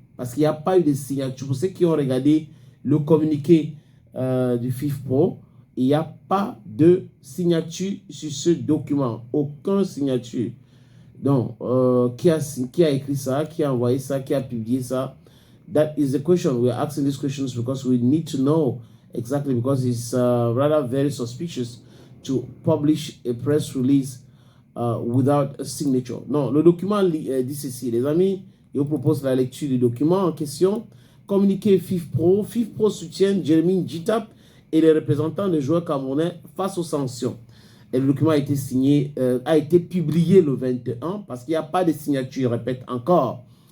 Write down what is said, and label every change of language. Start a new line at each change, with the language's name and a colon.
French: Parce qu'il n'y a pas eu de signature. Pour ceux qui ont regardé le communiqué du FIFPro, il n'y a pas de signature sur ce document. Aucune signature. Donc, qui a écrit ça, qui a envoyé ça, qui a publié ça?
English: That is the question. We are asking these questions because we need to know exactly, because it's rather very suspicious to publish a press release without a signature.
French: Non, le document dit ceci. Les amis, je vous propose la lecture du document en question. Communiqué FIFPro. FIFPro soutient Jérémy Djitap et les représentants des joueurs camerounais face aux sanctions. Et le document a été signé, a été publié le 21 parce qu'il n'y a pas de signature, je répète encore.